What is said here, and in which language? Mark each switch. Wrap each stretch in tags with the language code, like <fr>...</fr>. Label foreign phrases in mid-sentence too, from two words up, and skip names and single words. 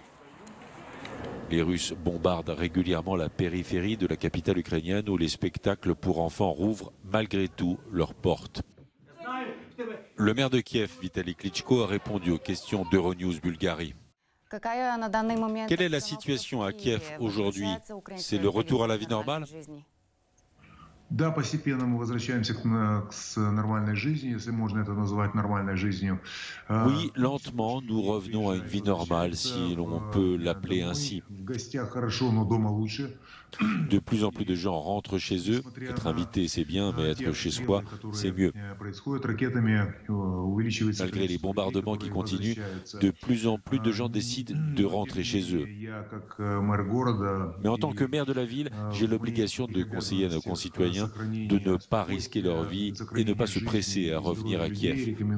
<fr>Les Russes bombardent régulièrement la périphérie de la capitale ukrainienne où les spectacles pour enfants rouvrent malgré tout leurs portes. Le maire de Kiev, Vitali Klitschko, a répondu aux questions d'Euronews Bulgarie. Quelle est la situation à Kiev aujourd'hui? C'est le retour à la vie normale?</fr> <ru>Да, постепенно мы возвращаемся к нормальной жизни, если можно это назвать нормальной жизнью.</ru> <fr>Oui, lentement, nous revenons à une vie normale, si l'on peut l'appeler ainsi.</fr> <ru>В гостях хорошо, но дома лучше.</ru> <fr>De plus en plus de gens rentrent chez eux. Être invité, c'est bien, mais être chez soi, c'est mieux. Malgré les bombardements qui continuent, de plus en plus de gens décident de rentrer chez eux. Mais en tant que maire de la ville, j'ai l'obligation de conseiller à nos concitoyens de ne pas risquer leur vie et ne pas se presser à revenir à Kiev.</fr>